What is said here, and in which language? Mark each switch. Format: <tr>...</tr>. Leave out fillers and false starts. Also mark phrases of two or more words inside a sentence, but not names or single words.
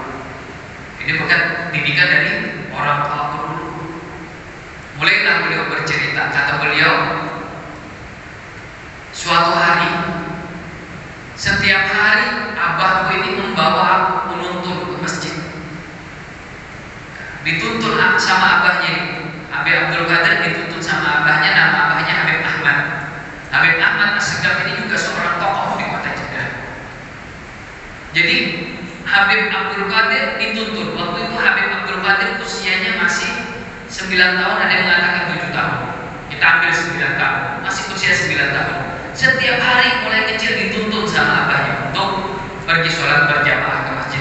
<id>Ini berkat didikan dari orang tua dulu. Mulailah beliau bercerita. Kata beliau, suatu hari, setiap hari abahku ini membawa aku menuntun ke masjid. Dituntun sama abahnya ini. Habib Abdul Qadir dituntun sama abahnya, nama abahnya Habib Ahmad. Habib Ahmad As-Segaf ini juga seorang tokoh di kota Jeddah. Jadi Habib Abdul Qadir dituntun. Waktu itu Habib Abdul Qadir usianya masih 9 tahun, ada yang mengatakan 7 tahun. Kita ambil 9 tahun, masih usia 9 tahun. Setiap hari mulai kecil dituntun sama abahnya untuk pergi sholat berjamaah ke masjid.</id>